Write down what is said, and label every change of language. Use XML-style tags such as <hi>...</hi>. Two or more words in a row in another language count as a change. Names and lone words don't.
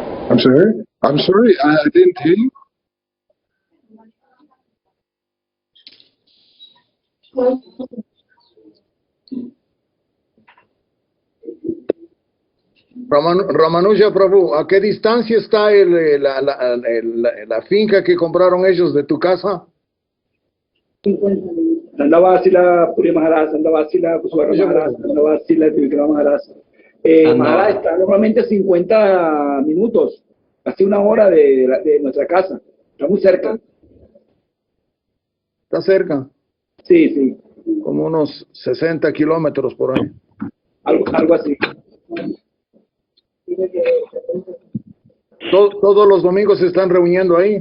<en>I'm sorry? I'm sorry, I didn't hear you.</en> <es>Ramanuja Prabhu, ¿a qué distancia está la finca que compraron ellos de tu casa? Dandavasila Puri Maharaj, Dandavasila Kuswara Maharaj, Dandavasila Trivikram Maharaj. Maharaj está normalmente a 50 minutos, casi una hora de nuestra casa. Está muy cerca. ¿Está cerca? Sí, sí. Como unos 60 kilómetros por ahí. Algo así. Todos los domingos se están reuniendo ahí.</es>